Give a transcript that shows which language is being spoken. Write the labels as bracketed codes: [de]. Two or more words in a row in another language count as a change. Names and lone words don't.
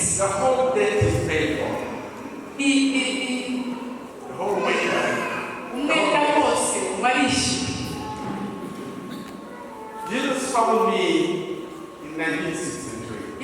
[en] The whole debt is paid for. The whole way. [rw] Umwenda wose warishyuwe. [en] Jesus found me in 1963.